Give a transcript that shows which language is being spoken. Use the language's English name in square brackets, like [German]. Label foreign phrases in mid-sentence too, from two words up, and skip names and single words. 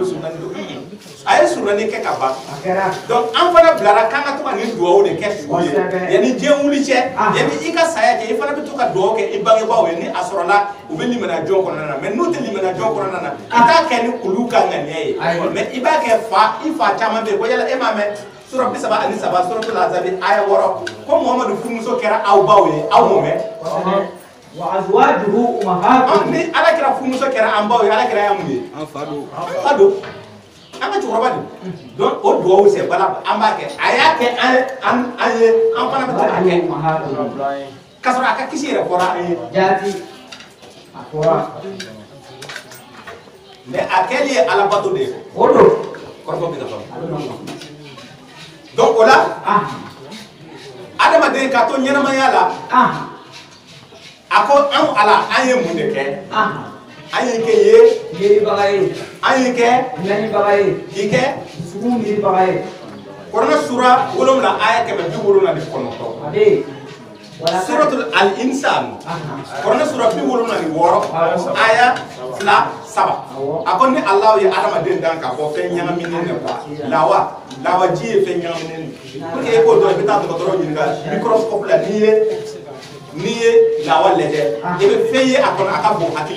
[Bambara] sunani don a ye sunani kɛ ka ban donc an fana bilara k'an ka to ka nin duwawu de kɛ su ye yanni diɲɛ wuli cɛ yanni i ka saya kɛ i fana bɛ to ka duwawu kɛ i bangebaaw ye ni a sɔrɔla u bɛ limaniya jɔn kɔnɔna na mais n'u tɛ limaniya jɔn kɔnɔna na i t'a kɛ ni olu ka ŋaniya ye mais i b'a kɛ i fa caman bɛ yen ko yala e m'a mɛn sura 37 suratul azabi aya 6 ko Muhammadu furumuso kɛra aw baw ye aw m'o mɛn [Arabic] wa azwajuhu ummahatuhum [Bambara] ni ala kɛra furumuso kɛra an baw ye ala kɛra yan mun ye an fa don an ka cɛkɔrɔba don donc o duwawu [French] c'est valable [Bambara] an b'a kɛ a y'a kɛ an ye an fana bɛ to k'a kɛ k'a sɔrɔ a ka kisi yɛrɛ fɔra an ye jaati a fɔra mais a kɛli ye alabato de ye o don kɔrɔfɔ bɛ na fɔ donc o la adamaden ka to ɲɛnamaya la a ko an ala an ye mun de kɛ an ye kɛ yeribaga ye an ye kɛ ɲanibaga ye k'i kɛ sugu miribaga ye kuranɛ sura 7 aya 179 suratul al-insan kuranɛ sura 76 aya 2 a ko ni Allah ye adamaden dan ka bɔ fɛn ɲagaminen [French] de quoi [Bambara] lawaji ye fɛn ɲagaminen [French] pour que [Bambara] e k'o dɔn i bɛ taa dɔgɔtɔrɔ ɲininka microscope la n'i ye lawa lajɛ i bɛ fɛn ye a kɔnɔ a ka bon hakili